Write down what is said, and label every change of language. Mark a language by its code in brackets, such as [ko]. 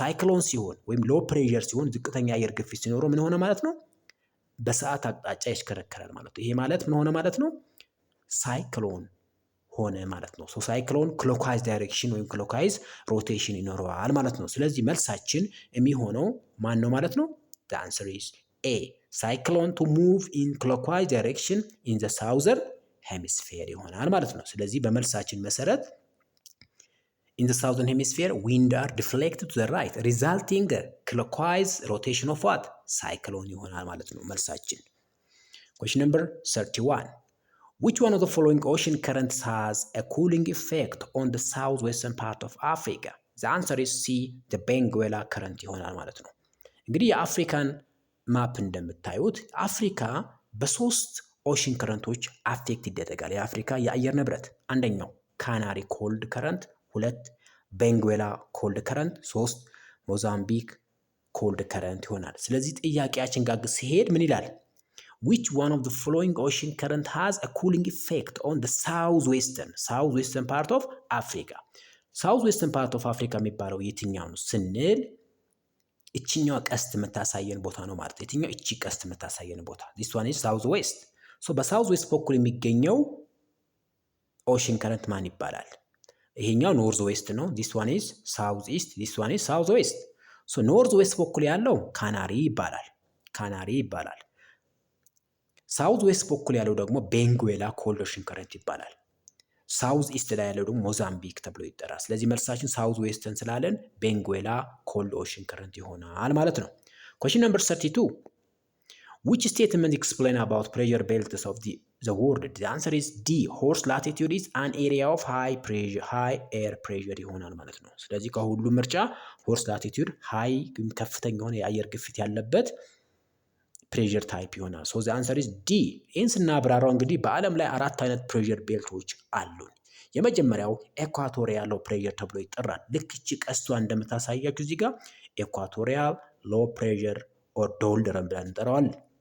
[am] ሳይክሎን ሲሆን ወይም ሎ ፕሬሸር ሲሆን ዝቅተኛ አየር ግፊት ሲኖረው ምን ሆነ ማለት ነው? በሰዓት አቅጣጫ ይሽከረከራል ማለት ነው። ይሄ ማለት ምን ሆነ ማለት ነው? ሳይክሎን ሆነ ማለት ነው። ሶ ሳይክሎን ክሎክዋይዝ ዳይሬክሽን ወይም ክሎክዋይዝ ሮቴሽን ይኖረዋል ማለት ነው። ስለዚህ መልሳችን የሚሆነው ማን ነው ማለት ነው? [en] the answer is A. cyclone to move in clockwise direction in the southern hemisphere [am] ይሆናል ማለት ነው። ስለዚህ በመልሳችን መሰረት [en] in the southern hemisphere, wind are deflected to the right, resulting clockwise rotation of what? [am] cyclone ይሆናል ማለት ነው መልሳችን። [en] Question number 31. Which one of the following ocean currents has a cooling effect on the southwestern part of Africa? The answer is C. the Benguela current [am] ይሆናል ማለት ነው። እንግዲህ የአፍሪካን ማፕ እንደምታዩት አፍሪካ በሶስት ኦሽን ከረንቶች አፌክት ይደረጋል። የአፍሪካ የአየር ንብረት አንደኛው ካናሪ ኮልድ ከረንት፣ 2 ቤንጉዌላ ኮልድ ከረንት፣ 3 ሞዛምቢክ ኮልድ ከረንት ይሆናል። ስለዚህ ጥያቄያችን ጋር ሲሄድ ምን ይላል? [en] which one of the following ocean current has a cooling effect on the southwestern part of Africa? [am] southwestern part of Africa የሚባለው የትኛው ነው ስንል እቺኛው ቀስት የምታሳየን ቦታ ነው ማለት ነው። የትኛው? እቺ ቀስት የምታሳየን ቦታ [en] this one is south west. [am] so በሳውዝ ዌስት በኩል የሚገኘው ኦሽን ከረንት ማን ይባላል? ይሄኛው ኖርዝ ዌስት ነው። [en] this one is south east, this one is south west. [am] so ኖርዝ ዌስት በኩል ያለው ካናሪ ይባላል። ሳውዝ ዌስት በኩል ያለው ደግሞ ቤንጉዌላ ኮልድ ኦሽን ከረንት ይባላል። ሳውዝ ኢስት ላይ ያለው ደግሞ ሞዛምቢክ ተብሎ ይጠራል። ስለዚህ መልሳችን ሳውዝ ዌስተርን ስላለን ቤንጉዌላ ኮልድ ኦሽን ከረንት ይሆናል ማለት ነው። [en] question number 32. which statement explain about pressure belts of the world? the answer is D. horse latitude is an area of high air pressure [am] ይሆናል ማለት ነው። ስለዚህ ከሁሉ ምርጫ horse latitude ሃይ ከፍተኛ የሆነ የአየር ግፊት ያለበት ፕሬዠር ታይፕ ይሆናል። ሶ [en] the answer is D. [am] ይህን ስናብራራው እንግዲህ በዓለም ላይ 4 አይነት ፕሬዠር ቤልቶች አሉን። የመጀመሪያው ኤኳቶሪያል ሎ ፕሬዠር ተብሎ ይጠራል። ልክ እቺ ቀስቷ እንደምታሳያችሁ እዚህ ጋር ኤኳቶሪያል ሎ ፕሬዠር ኦር ዶልድረም ብለን እንጠራዋለን።